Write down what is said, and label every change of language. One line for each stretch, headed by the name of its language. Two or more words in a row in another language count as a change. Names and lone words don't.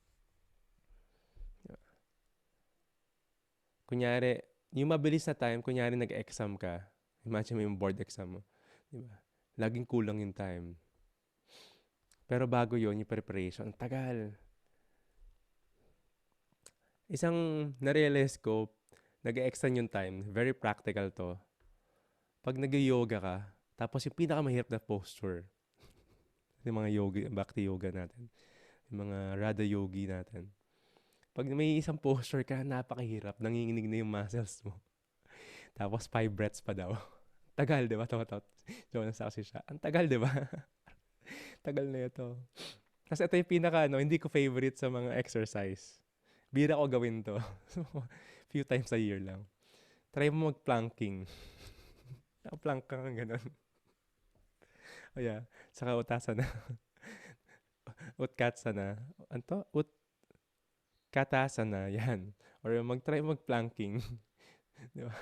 Filipino: Kunyari, yung mabilis na time, kunyari nag-exam ka, imagine mo yung
English: board exam
Filipino: mo, di ba? Laging kulang yung time. Pero bago yun, yung preparation, ang tagal. Isang na-realize ko, nag-extend yung time,
English: very practical
Filipino: to. Pag nag-yoga ka, tapos yung pinakamahirap na posture, yung mga yoga, bhakti yoga natin, yung mga Radha Yogi natin. Pag may isang posture ka, napakahirap, nanginginig na yung muscles mo. Tapos 5 breaths pa daw. Tagal, di ba? Jonas kasi siya. Ang tagal, di ba? Tagal na ito. Kasi ito yung pinaka, hindi ko favorite sa mga exercise. Bira ko gawin to.
English: Few times a year
Filipino: lang. Try mo mag-planking. Plank ka nga ganun.
English: O yeah,
Filipino: saka utasana. Utkatsana. Anto? Utkatasana. Yan. Or mag-try mag-planking. Di ba?